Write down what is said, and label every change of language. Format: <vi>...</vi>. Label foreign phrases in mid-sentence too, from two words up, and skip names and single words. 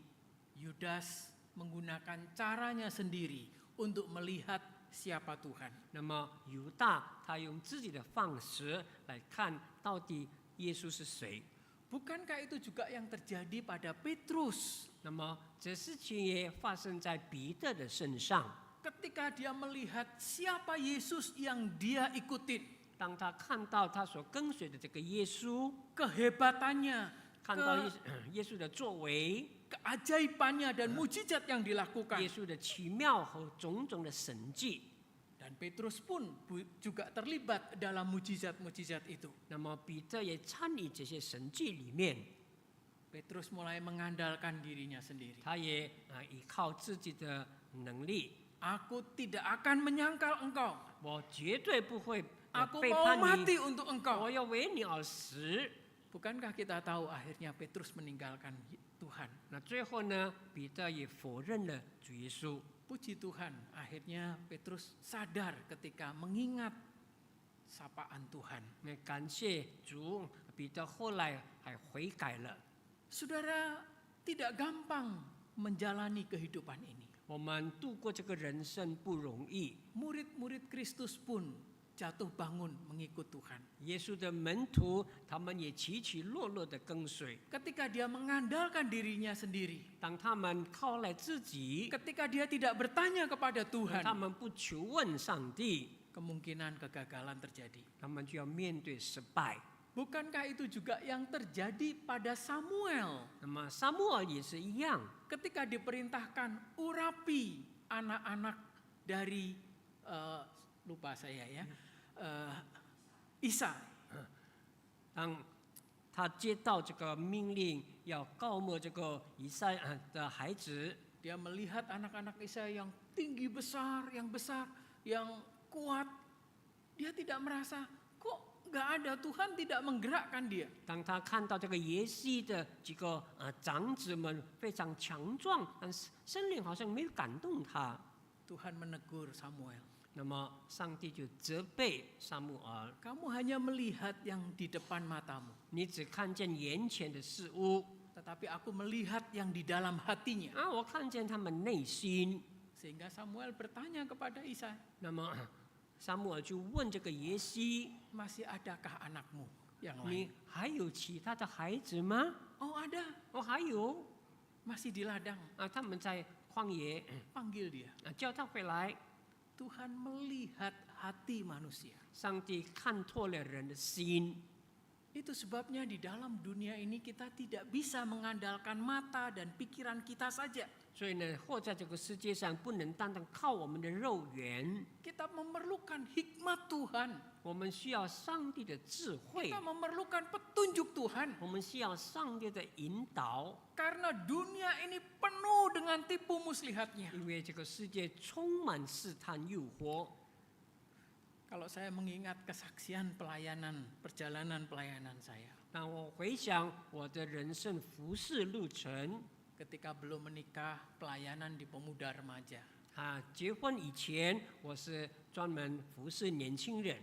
<id>Yudas menggunakan caranya sendiri untuk melihat siapa Tuhan.</id> <zh>那么犹大他用自己的方式来看到底耶稣是谁。</zh> <id>Bukankah itu juga yang terjadi pada Petrus?</id> <zh>那么这事情也发生在彼得的身上。</zh> <id>Ketika dia melihat siapa Yesus yang dia ikutin,</id> <zh>当他看到他所跟随的这个耶稣，</zh> <id>kehebatannya,</id> <zh>看到耶稣的作为，</zh> <id>keajaibannya dan mujizat yang dilakukan.</id> <zh>耶稣的奇妙和种种的神迹。</zh> <id>Dan Petrus pun juga terlibat dalam mujizat-mujizat itu.</id> <zh>那么彼得也参与这些神迹里面，</zh> <id>Petrus mulai mengandalkan dirinya sendiri.</id> <zh>他也依靠自己的能力。</zh> <id>Aku tidak akan menyangkal engkau.</id> <zh>我绝对不会</zh> <id>Aku</id> <zh>背</zh> <id>mau</id> <zh>叛</zh> <id>mati</id> <zh>你，</zh> <id>untuk engkau.</id> <zh>我要为你而死。</zh> <id>Bukankah kita tahu akhirnya Petrus meninggalkan Tuhan?</id> <zh>那最后呢，彼得也否认了主耶稣。</zh> <id>Puji Tuhan, akhirnya Petrus sadar ketika mengingat sapaan Tuhan.</id> <zh>那感谢主，彼得后来还悔改了。</zh> <id>Saudara, tidak gampang menjalani kehidupan ini.</id> <zh>我们度过这个人生不容易，</zh> <id>Murid-murid Kristus pun jatuh bangun mengikut Tuhan.</id> <zh>耶稣的门徒他们也起起落落的跟随。</zh> <id>Ketika dia mengandalkan dirinya sendiri,</id> <zh>当他们靠赖自己，</zh> <id>ketika dia tidak bertanya kepada</id> <zh>他</zh> <id>Tuhan,</id> <zh>们不求问上帝，</zh> <id>kemungkinan kegagalan terjadi.</id> <zh>他们就要面对失败。</zh> <id>Bukankah itu juga yang terjadi pada Samuel</id> <zh>那么撒母耳也是一样，</zh> <id>ketika diperintahkan urapi anak-anak dari lupa saya ya Isa.</id> <zh>当他接到这个命令，要告没这个以赛的孩子，</zh> <id>Dia melihat anak-anak Isa yang tinggi besar, yang kuat. Dia tidak merasa kok nggak ada, Tuhan tidak menggerakkan dia.</id> <zh>当他看到这个耶西的几个长子们非常强壮，但是圣灵好像没有感动他，</zh> <id>Tuhan menegur Samuel.</id> <zh>那么上帝就责备撒母耳，</zh> <id>Kamu hanya melihat yang di depan matamu,</id> <zh>你只看见眼前的事物</zh> <id>tetapi aku melihat yang di dalam hatinya.</id> <zh>我看见他们内心。</zh> <id>Sehingga Samuel bertanya kepada Isa,</id> <zh>那么撒母耳就问这个耶西</zh> <id>masih adakah anakmu yang：“</id> <zh>你</zh> <id>lain?</id> <zh>还有其他的孩子吗</zh> <id>Oh ada,？”</id> <zh>还有</zh> <id>masih di ladang.</id> <zh>他们在旷野</zh> <id>Panggil dia.</id> <zh>叫他回来。</zh> <id>Tuhan melihat hati manusia.</id> <zh>上帝看透了人的心，</zh> <id>Itu sebabnya di dalam dunia ini kita tidak bisa mengandalkan mata dan pikiran kita saja.</id> <zh>所以呢，活在这个世界上，不能单单靠我们的肉眼，</zh> <id>Kita memerlukan hikmat Tuhan.</id> <zh>我们需要上帝的智慧</zh> <id>Kita，memerlukan petunjuk Tuhan.</id> <zh>我们需要上帝的引导，</zh> <id>Karena dunia ini penuh dengan tipu muslihatnya.</id> <zh>因为这个世界充满试探诱惑。</zh> <id>Kalau saya mengingat kesaksian perjalanan pelayanan saya.</id> <zh>当我回想我的人生服侍路程，</zh> <id>Ketika belum menikah, pelayanan di pemuda remaja.</id> <zh>结婚以前我是专门服侍年轻人，</zh>